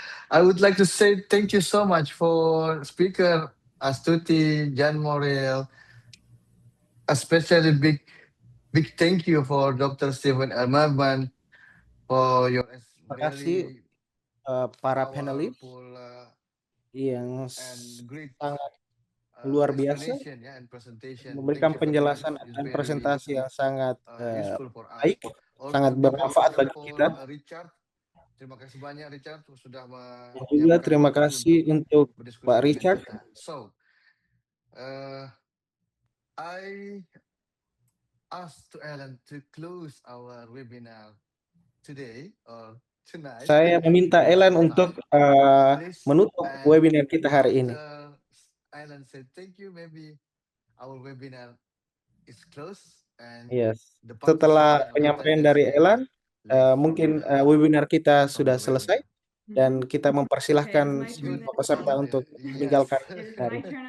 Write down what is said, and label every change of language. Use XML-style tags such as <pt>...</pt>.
<en>I would like to say thank you so much for speaker Astuti, Jan Morel, especially big thank you for Dr. Stephen Elmerman for your</en> <id>Terima kasih para panelis yang sangat luar biasa, memberikan penjelasan dan presentasi yang sangat baik, sangat bermanfaat bagi kita. Terima kasih banyak Richard sudah dan juga terima kasih untuk Pak Richard.</id> <en>So, I asked to Ellen to close our webinar today or tonight.</en> <id>Saya meminta Ellen untuk menutup webinar kita hari ini.</id> <en>Ellen said, "Thank you. Maybe our webinar is closed." And yes.</en> <id>Setelah penyampaian dari Ellen, mungkin webinar kita sudah selesai dan kita mempersilahkan semua peserta untuk meninggalkan hari.</id>